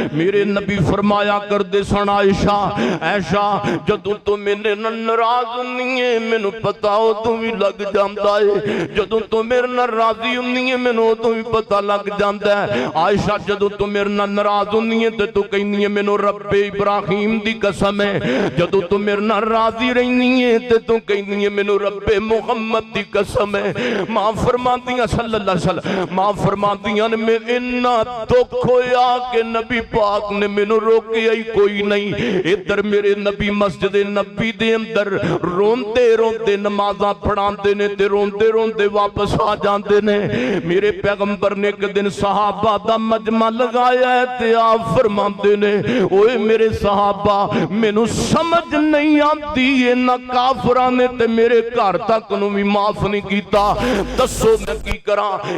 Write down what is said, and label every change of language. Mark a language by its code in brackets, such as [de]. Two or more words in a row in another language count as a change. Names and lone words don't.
[pa] ਮੇਰੇ ਨਬੀ ਫ਼ਰਮਾਇਆ ਕਰਦੇ ਸਨ ਆਇਸ਼ਾ ਐਸ਼ਾ ਜਦੋਂ ਤੂ ਮੇਰੇ ਨਾਰਾਜ਼ ਨਹੀਂ ਹੈ ਮੈਨੂ ਪਤਾ ਉਦੋਂ ਭੀ ਲੱਗ ਜਾਤਾ ਹੈ, ਜਦੋਂ ਤੂ ਮੇਰੇ ਨਾਲ ਰਾਜ਼ੀ ਹੁੰਦੀ ਹੈ ਮੈਨੂ ਉਦੋਂ ਭੀ ਪਤਾ ਲੱਗ ਜਾਤਾ ਹੈ। ਆਇਸ਼ਾ ਜਦੋਂ ਤੂ ਮੇਰੇ ਨਾਲ ਨਾਰਾਜ਼ ਹੁੰਦੀ ਹੈ ਤੇ ਤੂ ਕਹਿਨੀ ਹੈ ਮੈਨੂ ਰੱਬੇ ਇਬਰਾਹੀਮ ਦੀ ਕਸਮ ਹੈ, ਜਦੋਂ ਤੂ ਮੇਰੇ ਨਾਲ ਰਾਜ਼ੀ ਰਹਿਨੀ ਹੈ ਤੇ ਤੂ ਕਹਿਨੀ ਹੈ ਮੈਨੂ ਰੱਬੇ ਮੁਹੰਮਦ ਦੀ ਕਸਮ ਹੈ। ਮਾਂ ਫ਼ਰਮਾਂਦੀਆਂ [ar] صلى الله عليه وسلم [pa] ਮਾਂ ਫ਼ਰਮਾਂਦੀਆਂ ਨੇ ਮੈਂ ਇੰਨਾ ਦੁੱਖ ਹੋਇਆ ਕਿ ਨਬੀ ਪਾਕ ਨੇ ਮੈਨੂ ਰੋਕਿਆ ਹੀ ਕੋਈ ਨਹੀਂ। ਇਧਰ ਮੇਰੇ ਨਬੀ ਮਸਜਿਦ ਨਬੀ ਦੇ ਅੰਦਰ ਰੋਂਦੇ ਰੋਂਦੇ ਨਮਾਜ਼ਾਂ ਪੜ੍ਹਾਂਦੇ ਨੇ ਤੇ ਰੋਂਦੇ ਰੋਂਦੇ ਵਾਪਸ ਆ ਜਾਤੇ ਨੇ। ਮੇਰੇ ਪੈਗ਼ੰਬਰ ਨੇ ਇਕ ਦਿਨ ਸਹਾਬਾ ਦਾ ਮਜਮਾ ਲਗਾਇਆ ਹੈ ਤੇ ਆਪ ਫ਼ਰਮਾਤੇ ਨੇ ਓਏ ਮੇਰੇ ਸਹਾਬਾ ਮੈਨੂ ਸਮਝ ਨਹੀਂ ਆਤੀ ਇਨ੍ਹਾਂ ਕਾਫ਼ਰਾਂ ਨੇ ਤੇ ਮੇਰੇ ਘਰ ਤਕ ਨੂੰ ਭੀ ਮਾਫ਼ ਨਹੀਂ ਕੀਤਾ, ਦੱਸੋ ਮੈਂ ਕੀ ਕਰਾਂ।